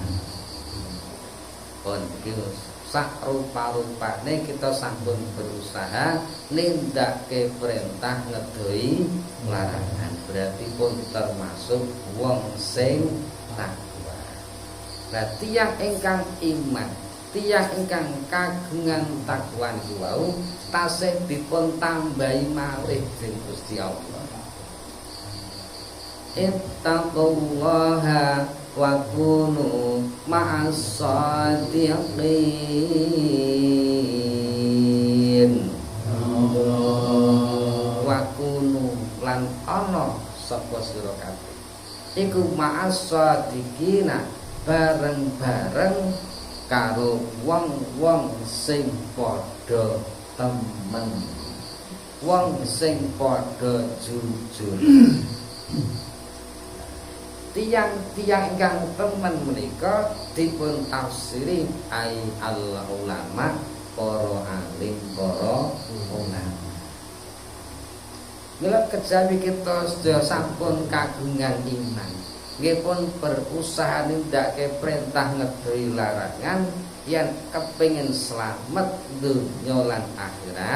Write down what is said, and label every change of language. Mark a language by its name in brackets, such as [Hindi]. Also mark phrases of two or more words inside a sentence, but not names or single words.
[Javanese] Pun iki sak rupa-rupane kita sampun berusaha nindakake perintah ngedoi larangan. Berarti pun termasuk wong sing takwa. Nah, tiyang ingkang iman, tiyang ingkang kagungan takwa niku wau tasih dipun tambahi malih dening Gusti Allah. [Arabic] اتقوا الله وكونوا مع الصادقين. وكونوا [Javanese] lan ana sapa sira kabeh iku [Arabic] مع الصادقين [Javanese] bareng-bareng karo wong-wong sing padha temen, wong sing padha jujur. Tiang-tiang ingkang temen menika dipun tafsiri ai al ulama, para alim, para ulama. Mila kejawi kita sedaya sampun kagungan iman, nggih pun berusaha nindakake perintah ngedoi larangan yen kepengin slamet donya lan akhirat.